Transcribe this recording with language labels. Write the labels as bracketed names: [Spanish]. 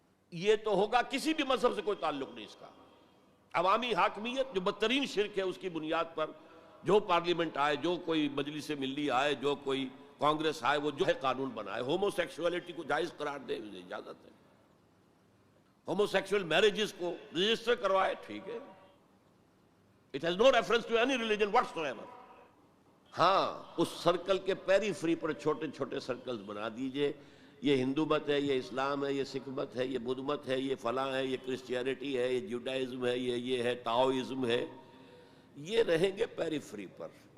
[Urdu] یہ تو ہوگا، کسی بھی مذہب سے کوئی تعلق نہیں اس کا. عوامی حاکمیت جو بدترین شرک ہے، اس کی بنیاد پر جو پارلیمنٹ آئے، جو کوئی مجلس ملی آئے، جو کوئی کانگریس آئے، وہ جو ہے قانون بنائے. ہومو سیکشولیٹی کو جائز قرار دے، اسے اجازت ہے. ہومو سیکشول میرجز کو رجسٹر کروائے، ٹھیک ہے. [English] It has no reference to any religion whatsoever. [Urdu] ہاں، اس سرکل کے پیری فری پر چھوٹے چھوٹے سرکلز بنا دیجئے. یہ ہندو مت ہے، یہ اسلام ہے، یہ سکھ مت ہے، یہ بدھ مت ہے، یہ فلاں ہے، یہ کرسچینٹی ہے، یہ جوڈائزم ہے، یہ ہے ٹاؤزم ہے. یہ رہیں گے پیری فری پر.